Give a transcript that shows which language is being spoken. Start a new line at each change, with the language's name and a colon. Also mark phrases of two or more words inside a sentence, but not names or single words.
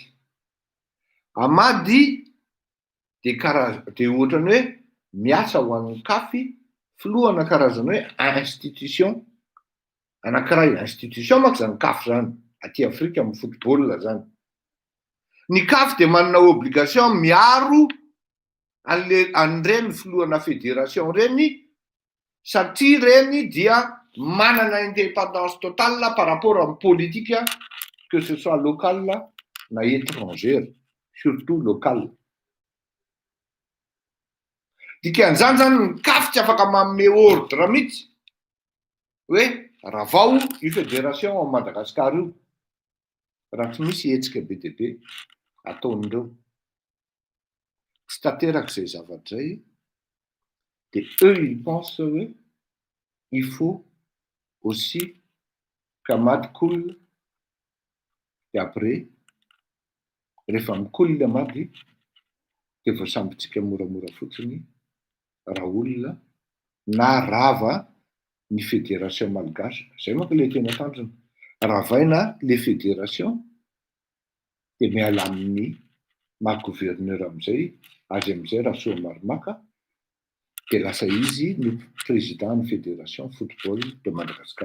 Malagasy: Ahmady dia ohatrany hoe miasa ho an'ny Kafy filohana karazana hoe institution anankiray. Institution manko zany Kafy zany aty Afrika amin'ny football zany. Ny Kafy dia manana obligation miaro an'ireny filohana fédération reny satria reny dia manana
French: indépendance totale par rapport
Malagasy: amin'ny politika
French: que ce soit local
Malagasy: na
French: étrangère, surtout local.
Malagasy: Dikan'izany zany ny Kafy tsy afaka manome ordre mihitsy hoe raha vao io fédération ao Madagasikara io raha tsy misy hetsika be dia be ataon'ireo. Tsy tanteraka izay zavatra izay dia
French: eux ils pensent il faut aussi qu'Ahmad coule
Malagasy: dia après rehefa mikoly le amady dia voasambytsika moramora fotsiny raha olona na rava ny fédération malgasy zay manko le tena tanjona ravaina le fédération dia miala amin'ny maha-gouverneur amin'izay azy amin'izay raha soa Marimaka dia lasa izy no président ny fédération football de Madagascar.